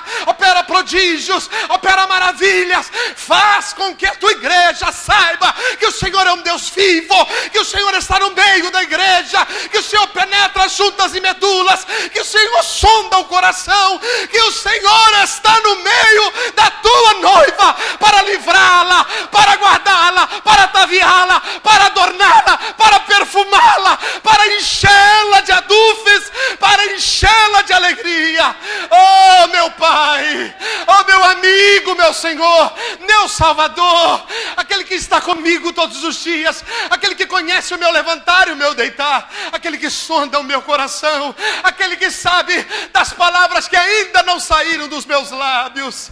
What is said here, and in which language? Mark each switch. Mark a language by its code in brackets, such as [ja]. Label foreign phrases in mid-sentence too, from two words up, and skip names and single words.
[pt] Opera prodígios, opera maravilhas, faz com que a tua igreja saiba que o Senhor é um Deus vivo, que o Senhor está no meio da igreja, que o Senhor penetra as juntas e medulas, que o Senhor sonda o coração, que o Senhor está no meio da tua noiva, para livrá-la, para guardá-la, para ataviá-la, para adorná-la, para perfumá-la, para enchê-la de adufes, para enchê-la de alegria. Oh, meu Pai, oh, meu amigo, meu Senhor, meu Salvador, aquele que está comigo todos os dias, aquele que conhece o meu levantar e o meu deitar, aquele que sonda o meu coração, aquele que sabe das palavras que ainda não saíram dos meus lábios.